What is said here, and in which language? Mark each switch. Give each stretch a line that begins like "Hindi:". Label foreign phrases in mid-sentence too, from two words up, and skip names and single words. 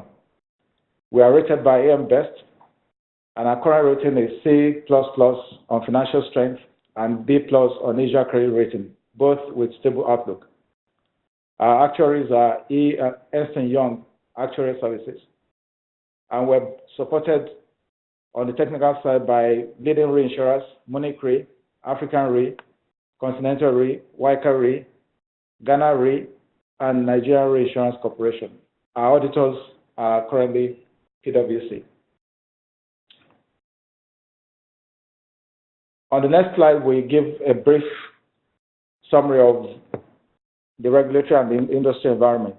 English: We are rated by AM Best, and our current rating is C++ on financial strength and B+ on Asia credit rating, both with stable outlook. Our actuaries are Ernst & Young Actuarial Services, and we're supported on the technical side by leading reinsurers, Munich Re, African Re, Continental Re, Waika Re, Ghana Re, and Nigerian Reinsurance Corporation. Our auditors are currently PwC. On the next slide, we give a brief summary of the regulatory and the industry environment.